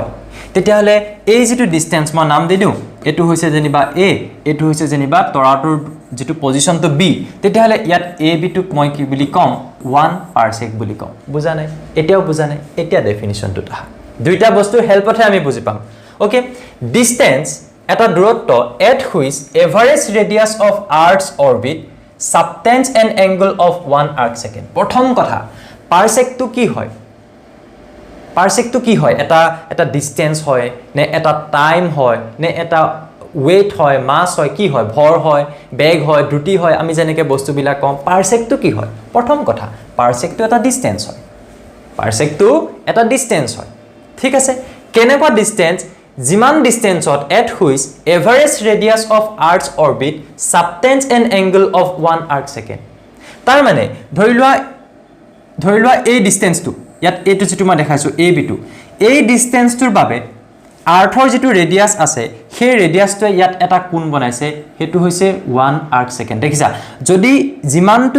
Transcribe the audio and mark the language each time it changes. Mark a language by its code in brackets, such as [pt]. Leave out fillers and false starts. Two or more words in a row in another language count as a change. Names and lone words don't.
[as] তেতিয়া হলে এই যেটো ডিসটেন্স মই নাম দি দিও এটো হৈছে যেনিবা a এটো হৈছে যেনিবা তৰাটোৰ যেটো পজিশনটো b তেতিয়া হলে ইয়াত a b টুক মই কি বুলি কম 1 পাৰসেক বুলি কম বুজা নাই এতিয়াও বুজা নাই এতিয়া ডেফিনিশনটো তা দুইটা বস্তুৰ হেল্পতে আমি বুজি পাম [en] okay distance [as] এটা দূৰত্ব [en] at which average radius of earth's orbit subtends an angle of 1 arc second [as] প্ৰথম কথা পাৰসেকটো কি হয় এটা ডিসটেন্স হয় নে এটা টাইম হয় নে এটা weight হয় মাস হয় কি হয় ভৰ হয় বেগ হয় দ্ৰুতি হয় আমি যেনেকে বস্তুবিলাক কম পাৰসেকটো কি হয় প্ৰথম কথা পাৰসেকটো এটা ডিসটেন্স হয় ঠিক আছে কেনেকুৱা ডিসটেন্স জিমান ডিসটেন্সত [en] at which average radius of earth's orbit subtends an angle of 1 arc second [as] তাৰ মানে ধৰি লোৱা এই ডিসটেন্সটো ইয়াত এটো যেটো মই দেখাইছো a b2 এই ডিসটেন্সটোৰ বাবে আৰ্থৰ যেটো ৰেডিয়াছ আছে সেই ৰেডিয়াছটোৱে ইয়াত এটা কোণ বনাইছে হেতু হৈছে [en] 1 arc second [as] দেখিছা যদি জিমানটো